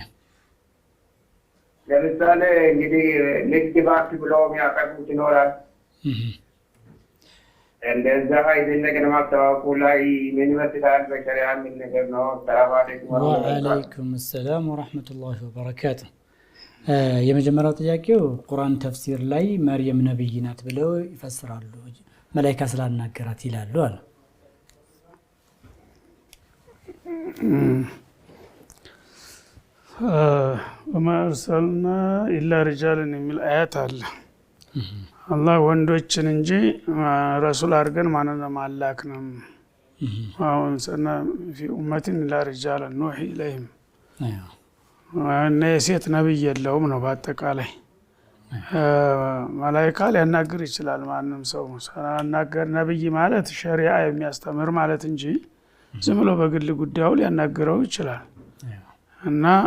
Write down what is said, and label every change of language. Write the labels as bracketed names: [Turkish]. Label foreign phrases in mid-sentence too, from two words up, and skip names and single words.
[Amharic] ለምሳሌ እንግዲህ ንግድ ባንክ ብሎ የሚያቀርቡት ይኖራል። እንደዛ አይነት ነገር ማስታወቁ ላይ ምን ይመስላል? በሸሪዓ ምን ነገር ነው? [Arabic] سلام عليكم وعليكم سلام ورحمة الله وبركاته። [Amharic] የመጀመሪያው ጥያቄው ቁርአን ተፍሲር ላይ መርየም ነብይ ናት ብለው ይፈስራሉ። መላእክት ስላናገራት ይላሉ አለ። [Arabic] وما أرسلنا إلا رجالا [Amharic] የሚል አያት አለ። አላህ ወንዶችን እንጂ ረሱል አድርገን ማንንም አላክንም። አሁን ሰና [Arabic] في أمة إلا رجالا نوحي إليهم [Amharic] እና የሴት ነብይ የለውም ነው በአጠቃላይ። መላእክት ሊያናግር ይችላል ማንም ሰው። ሳናገር ነብይ ማለት ሸሪዓ የሚያስተምር ማለት እንጂ ዝም ብሎ በግል ጉዳዩ ሊያናግረው ይችላል። እና